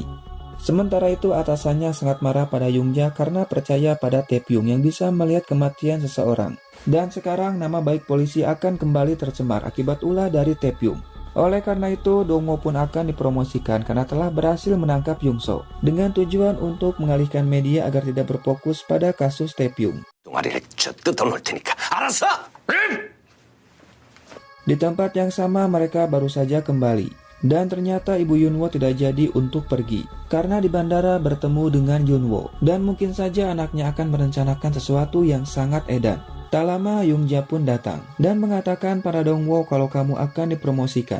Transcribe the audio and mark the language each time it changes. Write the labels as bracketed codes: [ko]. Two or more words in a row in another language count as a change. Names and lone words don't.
[id] Sementara itu atasannya sangat marah pada Youngja karena percaya pada Taepyeong yang bisa melihat kematian seseorang. Dan sekarang nama baik polisi akan kembali tercemar akibat ulah dari Taepyeong. Oleh karena itu Dongwo pun akan dipromosikan karena telah berhasil menangkap Youngso dengan tujuan untuk mengalihkan media agar tidak berfokus pada kasus Taepyeong. [ko] 동아리를 저 뜯어놓을 테니까 알았어! [id] Di tempat yang sama mereka baru saja kembali. Dan ternyata ibu Yunwo tidak jadi untuk pergi. Karena di bandara bertemu dengan Yunwo. Dan mungkin saja anaknya akan merencanakan sesuatu yang sangat edan. Tak lama Youngja pun datang. Dan mengatakan pada Dongwo kalau kamu akan dipromosikan.